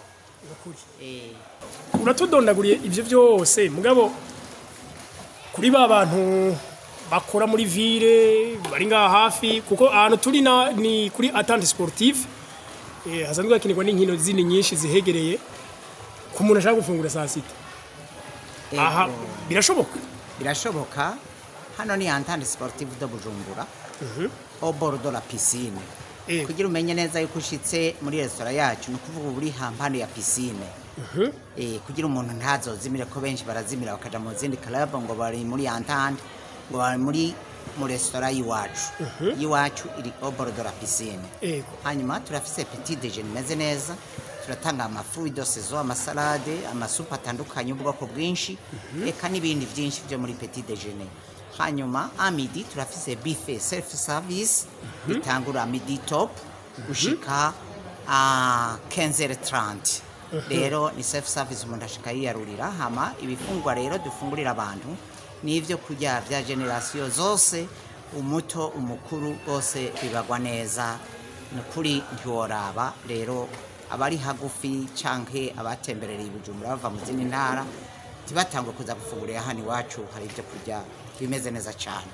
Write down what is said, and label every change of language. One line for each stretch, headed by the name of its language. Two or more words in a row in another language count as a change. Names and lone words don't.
Rundi: Uratudondaguriye ibyo byose mugabo kuri ba bantu bakora muri ville bari ngaha hafi kuko ahantu turi ni kuri attente sportive hasanzwe hakinirwa n'inkino zindi nyinshi zihegereye ku muntu ashaka gufungura saa sita aha birashoboka hano ni attente sportive de Bujumbura
French: au bord de la piscine
Rundi: kugira umenye neza yuko ushitse muri restaurant yacu no kuvuga uri hampande ya piscine kugira umuntu ntazozimire ko benshi barazimira bakaja mu zindi club ngo bari muri entente ngo bari muri restaurant yiwacu iri
French: au bord de la piscine
Rundi: hanyuma turafise
French: petit déjeuner
Rundi: meze neza turatanga amafu
French: de saison
Rundi: amasalade amasupa atandukanye ubwoko bwinshi eka n'ibindi byinshi byo muri
French: petit déjeuner
Rundi: hanyuma amidi turafise buffet
English: self service
Rundi: bitangura midi top ushika 15h30 rero ni
English: self service
Rundi: umuntu ashika yiyarurira hama ibifungwa rero dufungurira abantu n'ivyo kurya vya generation zose umuto umukuru bose bibagwa neza nukuri ntiworaba rero abari hagufi canke abatemberereye Bujumbura bava mu zindi ntara tibatangwa kuza gufungurira hano iwacu hari ibyo kurya bimeze neza cyane.